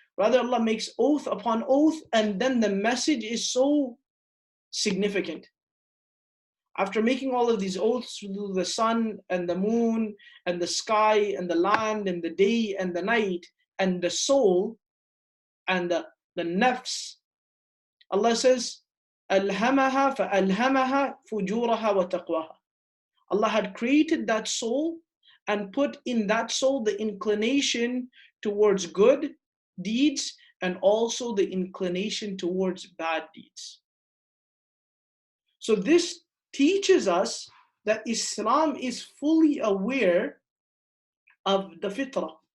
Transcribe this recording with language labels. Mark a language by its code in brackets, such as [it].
[en] Rather, Allah makes oath upon oath, and then the message is so significant. After making all of these oaths through the sun and the moon and the sky and the land and the day and the night and the soul, and the nafs. Allah says, [ar] أَلْهَمَهَا فَأَلْهَمَهَا فُجُورَهَا وَتَقْوَاهَا. [en] Allah had created that soul and put in that soul the inclination towards good deeds and also the inclination towards bad deeds. So this teaches us that Islam is fully aware of the fitrah.